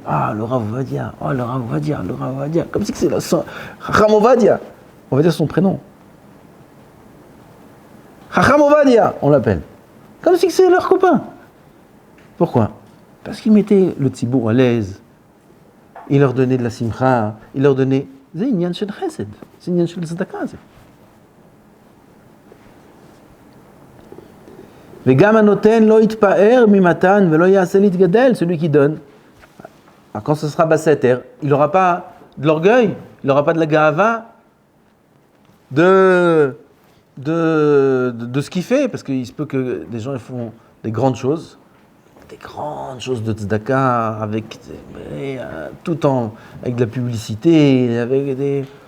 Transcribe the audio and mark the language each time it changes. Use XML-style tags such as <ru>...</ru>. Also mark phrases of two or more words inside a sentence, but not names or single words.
<fr>Ah, le Rav Ovadia, oh, le Rav Ovadia, le Rav Ovadia. Comme si c'est Chacham Ovadia. On va dire son prénom. Chacham Ovadia, on l'appelle. Comme si c'est leur copain. Pourquoi? Parce qu'il mettait le tzibour à l'aise. Il leur donnait de la simcha. Il leur donnait... C'est</fr> <he>עניין של חסד. C'est עניין של צדקה. וגם הנותן לא יתפאר ממתן ולא יעשה להתגדל.</he> <fr>Celui qui donne. Alors, quand ce sera basseter, il n'aura pas de l'orgueil, il n'aura pas de la gahava, de ce qu'il fait, parce qu'il se peut que des gens ils font des grandes choses de tzedaka, avec avec de la publicité, avec des...</fr>